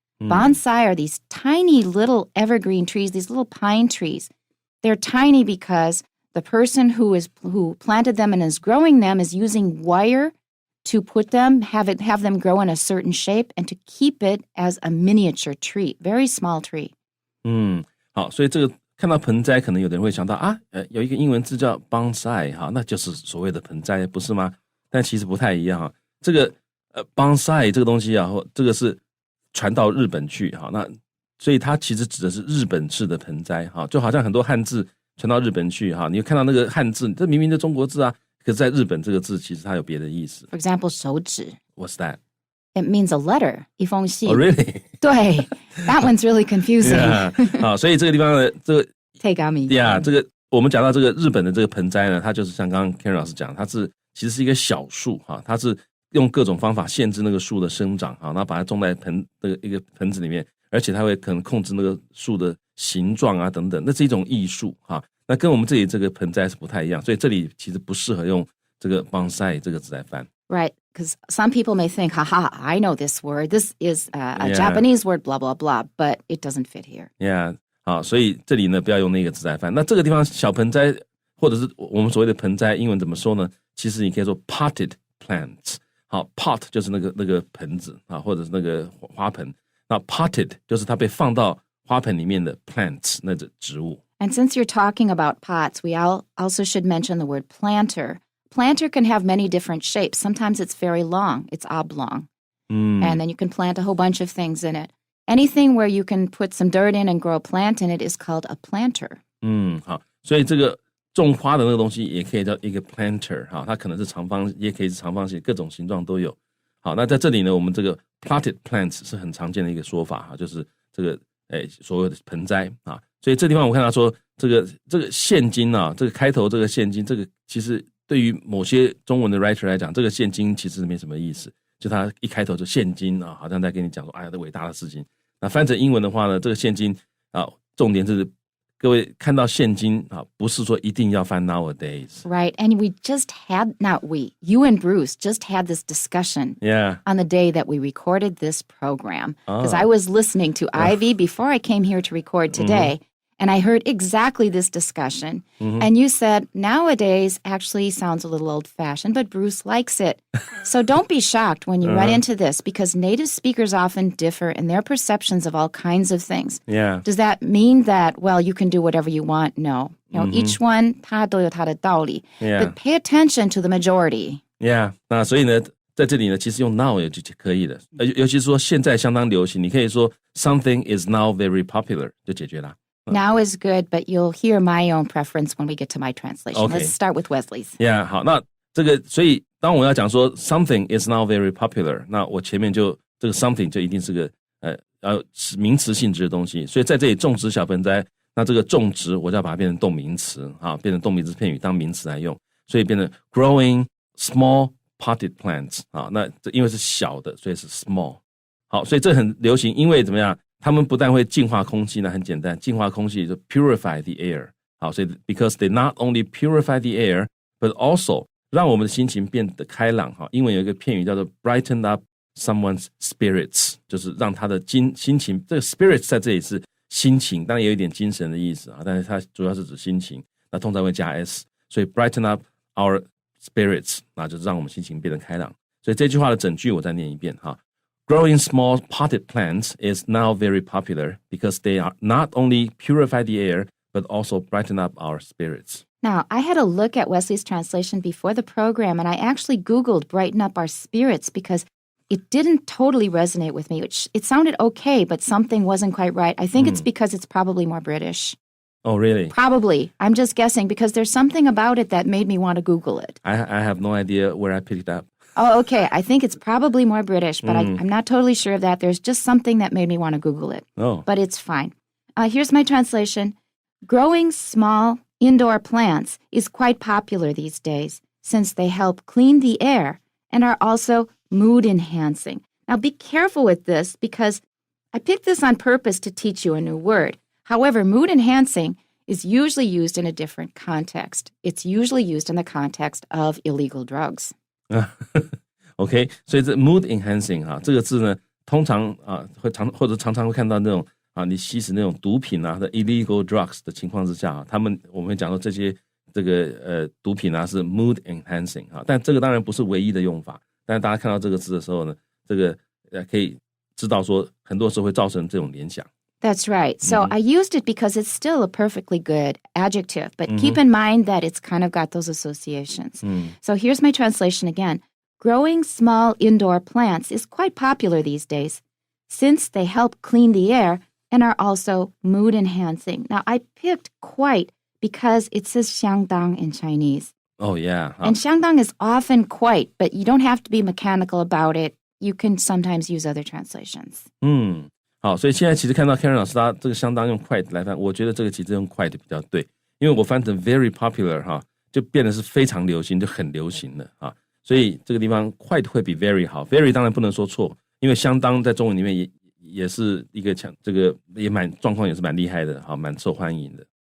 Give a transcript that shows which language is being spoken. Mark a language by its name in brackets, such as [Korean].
[English] Bonsai are these tiny little evergreen trees, these little pine trees. They're tiny because the person who planted them and is growing them is using wire to put them, have them grow in a certain shape and to keep it as a miniature tree, very small tree. [Chinese] 好，所以这个看到盆栽，可能有的人会想到有一个英文字叫 bonsai 哈，那就是所谓的盆栽，不是吗？但其实不太一样哈。这个bonsai 这个东西啊，这个是传到日本去哈，那所以它其实指的是日本式的盆栽哈，就好像很多汉字传到日本去哈，你会看到那个汉字，这明明是中国字啊，可是在日本这个字其实它有别的意思。 [English] For example, 手指. What's that? It means a letter, [Chinese] 一封信. [English] Oh, really? [Chinese] 对 [English] that one's really confusing. Yeah. [Chinese] 好，所以这个地方呢，这个 [Japanese] Tegami. [Chinese] Yeah, 这个我们讲到这个日本的这个盆栽呢，它就是像刚刚 Karen 老师讲，它其实是一个小树哈，它是用各种方法限制那个树的生长哈，然后把它种在一个盆子里面，而且它会可能控制那个树的形状啊等等，那是一种艺术哈。那跟我们这里这个盆栽是不太一样，所以这里其实不适合用这个 bonsai 这个字来翻。 [English] Right, because some people may think, haha, I know this word. This is a Japanese word, blah, blah, blah, but it doesn't fit here. [Chinese] Yeah, 好，所以这里呢不要用那个字来翻。那这个地方小盆栽或者是我们所谓的盆栽，英文怎么说呢？其实你可以说 potted plants。好 ，pot 就是那个盆子啊，或者是那个花盆。那 potted 就是它被放到花盆里面的 plants 那种植物。 [English] And since you're talking about pots, we also should mention the word planter. Planter can have many different shapes. Sometimes it's very long. It's oblong. And then you can plant a whole bunch of things in it. Anything where you can put some dirt in and grow a plant in it is called a planter. [Chinese] 好，所以这个种花的那个东西也可以叫一个 planter 哈，它可能是长方，也可以是长方形，各种形状都有。好，那在这里呢，我们这个 potted plants 是很常见的一个说法哈，就是这个所谓的盆栽啊。所以这地方我看到说，这个现金啊，这个开头这个现金，这个其实对于某些中文的 writer 来讲，这个现金其实没什么意思，就他一开头就现金啊，好像在跟你讲说，哎呀，这伟大的事情。那翻成英文的话呢，这个现金啊，重点就是各位看到现金啊，不是说一定要翻 nowadays. [English] Right, and we just had, not we, you and Bruce just had this discussion on the day that we recorded this program. Because I was listening to Ivy before I came here to record today, and I heard exactly this discussion. And you said, nowadays actually sounds a little old-fashioned, but Bruce likes it. So don't be shocked when you run into this, because native speakers often differ in their perceptions of all kinds of things. Yeah. Does that mean that, well, you can do whatever you want? No. You know, each one, [Chinese] 它都有它的道理. [English] But pay attention to the majority. Yeah. [Chinese] 那所以呢，在这里呢，其实用 now 也就可以了。尤其是说现在相当流行，你可以说 [English] something is now very popular [Chinese] 就解决了。 [English] Now is good, but you'll hear my own preference when we get to my translation. Okay. Let's start with Wesley's. [Chinese] Yeah, 好，那这个，所以当我要讲说 [English] something is now very popular， [Chinese] 那我前面就这个 something 就一定是个名词性质的东西，所以在这里种植小盆栽，那这个种植我就要把它变成动名词啊，变成动名词片语当名词来用，所以变成 [English] growing small potted plants [Chinese] 啊，那这因为是小的，所以是 small。好，所以这很流行，因为怎么样？他们不但会净化空气，那很简单，净化空气就 [English] purify the air。 [Chinese] 好，所以 [English] because they not only purify the air, but also [Chinese] 让我们的心情变得开朗。哈，英文有一个片语叫做 [English] brighten up someone's spirits， [Chinese] 就是让他的心情，这个 spirits 在这里是心情，当然也有一点精神的意思啊，但是它主要是指心情，那通常会加 s， 所以 [English] brighten up our spirits， [Chinese] 那就是让我们心情变得开朗。所以这句话的整句我再念一遍哈。 [English] Growing small potted plants is now very popular because they are not only purify the air, but also brighten up our spirits. Now, I had a look at Wesley's translation before the program, and I actually Googled brighten up our spirits because it didn't totally resonate with me. It sounded okay, but something wasn't quite right. I think it's because it's probably more British. Oh, really? Probably. I'm just guessing because there's something about it that made me want to Google it. I have no idea where I picked it up. Oh, okay. I think it's probably more British, but I'm not totally sure of that. There's just something that made me want to Google it. Oh. But it's fine. Here's my translation. Growing small indoor plants is quite popular these days since they help clean the air and are also mood enhancing. Now, be careful with this because I picked this on purpose to teach you a new word. However, mood enhancing is usually used in a different context. It's usually used in the context of illegal drugs. [Chinese] OK， 所以这 mood enhancing 哈，这个字呢，通常会常常会看到那种你吸食那种毒品的 illegal drugs 的情况之下我们会讲说这些毒品是 mood enhancing 但这个当然不是唯一的用法，但是大家看到这个字的时候呢，这个可以知道说很多时候会造成这种联想。 [English] That's right. So I used it because it's still a perfectly good adjective, but keep in mind that it's kind of got those associations. So here's my translation again. Growing small indoor plants is quite popular these days since they help clean the air and are also mood enhancing. Now, I picked quite because it says 相当 in Chinese. Oh, yeah. And 相当 is often quite, but you don't have to be mechanical about it. You can sometimes use other translations. [Chinese] 好，所以现在其实看到 Karen 老师他这个相当用 quite 来翻，我觉得这个其实用 quite 比较对，因为我翻成 [English] very popular [Chinese] 就变得是非常流行，就很流行了所以这个地方 quite 会比 very 好 ，very 当然不能说错，因为相当在中文里面也是一个这个也状况也是蛮厉害的蛮受欢迎的。